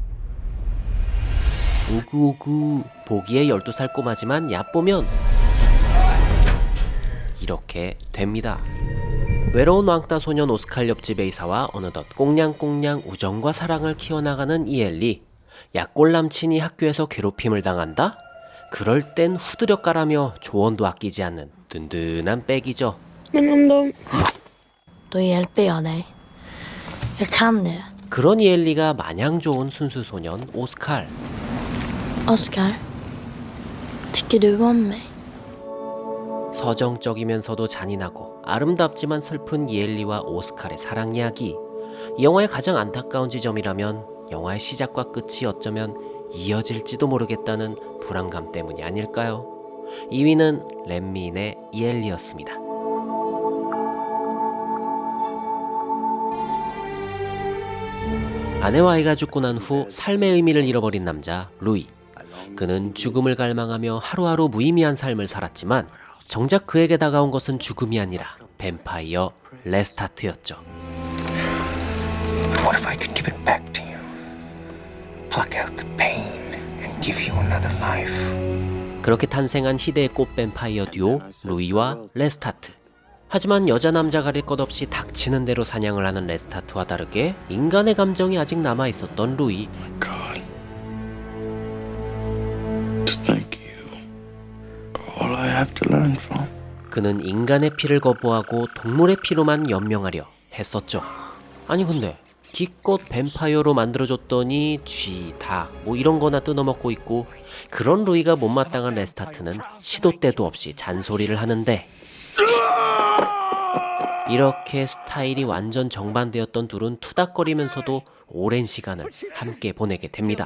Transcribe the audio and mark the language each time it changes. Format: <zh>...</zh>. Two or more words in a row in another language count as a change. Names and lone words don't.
<ko>우구우구, 보기에 12살 꼬마지만 얕보면 이렇게 됩니다. 외로운 왕따 소년 오스칼 옆집 의사와 어느덧 꽁냥꽁냥 우정과 사랑을 키워나가는 이엘리. 약골 남친이 학교에서 괴롭힘을 당한다? 그럴 땐 후드려 까라며 조언도 아끼지 않는 든든한 백이죠.</ko> <sv>Då hjälper jag dig. Jag kan det.</sv> <ko>그런 이엘리가 마냥 좋은 순수 소년 오스칼.</ko> <sv>Oscar, tycker du om mig?</sv> <ko>서정적이면서도 잔인하고 아름답지만 슬픈 이엘리와 오스칼의 사랑 이야기. 이 영화의 가장 안타까운 지점이라면 영화의 시작과 끝이 어쩌면 이어질지도 모르겠다는 불안감 때문이 아닐까요? 2위는 렛미인의 이엘리였습니다. 아내와 아이가 죽고 난 후 삶의 의미를 잃어버린 남자 루이. 그는 죽음을 갈망하며 하루하루 무의미한 삶을 살았지만 정작 그에게 다가온 것은 죽음이 아니라 뱀파이어 레스타트였죠.</ko> <en>What if I could give it back to you? Pluck out the pain and give you another life.</en> <ko>그렇게 탄생한 희대의 꽃 뱀파이어 듀오 루이와 레스타트. 하지만 여자 남자 가릴 것 없이 닥치는 대로 사냥을 하는 레스타트와 다르게 인간의 감정이 아직 남아있었던 루이.</ko> <en>God, thank you. All I have to learn from.</en> <ko>그는 인간의 피를 거부하고 동물의 피로만 연명하려 했었죠. 아니 근데 기껏 뱀파이어로 만들어줬더니 쥐, 닭 뭐 이런 거나 뜯어먹고 있고 그런 루이가 못마땅한 레스타트는 시도 때도 없이 잔소리를 하는데 이렇게 스타일이 완전 정반대였던 둘은 투닥거리면서도 오랜 시간을 함께 보내게 됩니다.</ko>